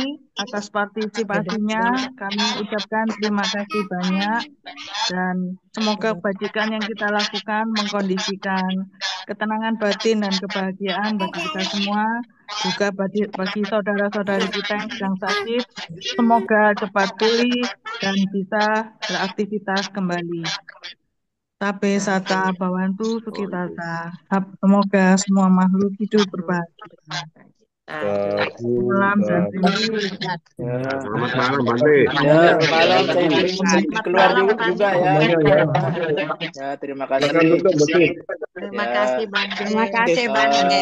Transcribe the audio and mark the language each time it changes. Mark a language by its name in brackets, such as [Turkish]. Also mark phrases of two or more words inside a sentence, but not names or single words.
[Indonesian] Atas partisipasinya kami ucapkan terima kasih banyak dan semoga kebajikan yang kita lakukan mengkondisikan ketenangan batin dan kebahagiaan bagi kita semua, juga bagi saudara-saudari kita yang sedang sakit. Semoga cepat pulih dan bisa beraktivitas kembali. [Pali] Tabe sata bawantu sukitata. [Indonesian] Semoga semua makhluk hidup berbahagia. Salam dan terima kasih. Selamat malam Bante. ya, malam saya keluar juga ya. Ya, terima kasih. Terima Ya, kasih Bante. Terima kasih Bante.